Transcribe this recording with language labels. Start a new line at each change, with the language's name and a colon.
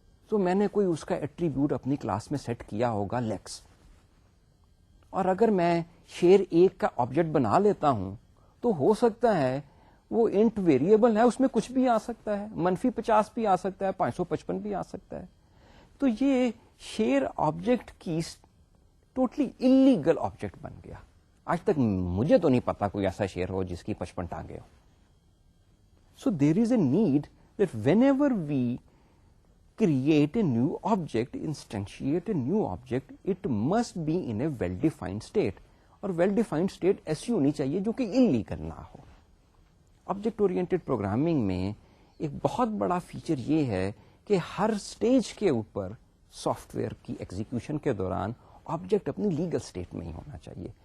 Urdu: تو میں نے کوئی اس کا ایٹریبیوٹ اپنی کلاس میں سیٹ کیا ہوگا لیگس, اور اگر میں شیر 1 کا آبجیکٹ بنا لیتا ہوں تو ہو سکتا ہے وہ انٹ ویریبل ہے, اس میں کچھ بھی آ سکتا ہے, -50 بھی آ سکتا ہے, 555 بھی آ سکتا ہے. تو یہ شیر آبجیکٹ کی ٹوٹلی انلیگل آبجیکٹ بن گیا. آج تک مجھے تو نہیں پتا کوئی ایسا شیر ہو جس کی 55 ٹانگیں ہو.
English: So there is a need that whenever we create a new object, instantiate a new object, it must be in a well-defined state.
Urdu: اور well-defined state ایسی ہونی چاہیے جو کہ illegal نہ ہو. آبجیکٹ اورینٹیڈ پروگرامنگ میں ایک بہت بڑا فیچر یہ ہے کہ ہر سٹیج کے اوپر سافٹ ویئر کی ایگزیکیوشن کے دوران آبجیکٹ اپنی لیگل سٹیٹ میں ہی ہونا چاہیے.